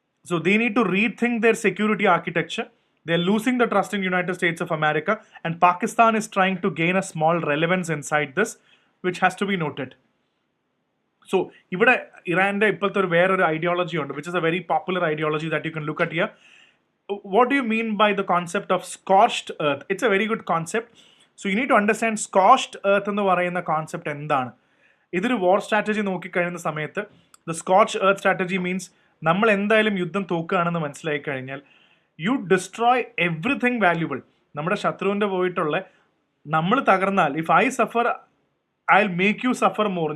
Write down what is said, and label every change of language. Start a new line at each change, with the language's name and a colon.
English: So they need to rethink their security architecture. They're losing the trust in United States of America, and Pakistan is trying to gain a small relevance inside this, which has to be noted. So,
Malayalam: ഇവിടെ ഇറാൻ്റെ ഇപ്പോഴത്തെ വേറൊരു ideology ഉണ്ട്,
English: which is a very popular ideology that you can look at here. What do you mean by the concept of scorched earth? It's a very good concept. So, you need to understand scorched earth
Malayalam: എന്ന് പറയുന്ന concept എന്താണ്. ഇതൊരു വാർ strategy നോക്കിക്കഴിയുന്ന സമയത്ത്
English: the scorched earth strategy means
Malayalam: നമ്മൾ എന്തായാലും യുദ്ധം തോക്കുകയാണെന്ന് മനസ്സിലായി കഴിഞ്ഞാൽ
English: You destroy everything valuable.
Malayalam: നമ്മുടെ ശത്രുവിൻ്റെ പോയിട്ടുള്ള നമ്മൾ തകർന്നാൽ,
English: If I suffer I will make you suffer more.